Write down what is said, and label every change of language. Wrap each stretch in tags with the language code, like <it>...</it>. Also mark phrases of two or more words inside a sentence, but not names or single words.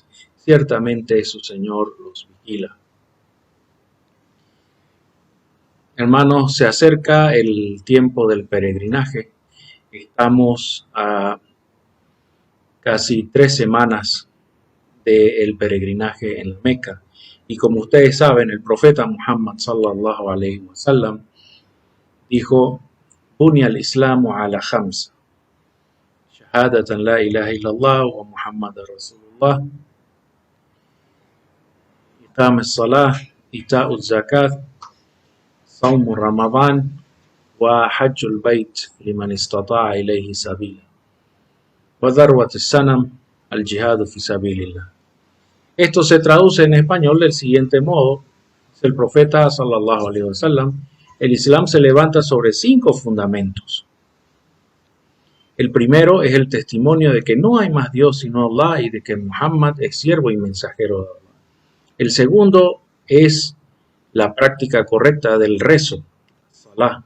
<es>Ciertamente su Señor los vigila. Hermanos, se acerca el tiempo del peregrinaje. Estamos a casi 3 semanas del peregrinaje en la Meca. Y como ustedes saben, el profeta Muhammad</es> <ar>صلى الله عليه وسلم dijo: بني الإسلام على خمس، شهادة لا إله إلا الله ومحمد رسول الله، إقام الصلاة، إيتاء الزكاة، صوم رمضان، وحج البيت لمن استطاع إليه سبيلا، وذروة السنام، الجهاد في سبيل الله.</ar> <es>Esto se traduce en español del siguiente modo: el profeta</es> <ar>صلى الله عليه وسلم,</ar> <es>el Islam se levanta sobre 5 fundamentos. El primero es el testimonio de que no hay más Dios sino Allah y de que Muhammad es siervo y mensajero de Allah. El segundo es la práctica correcta del rezo, salah.</es>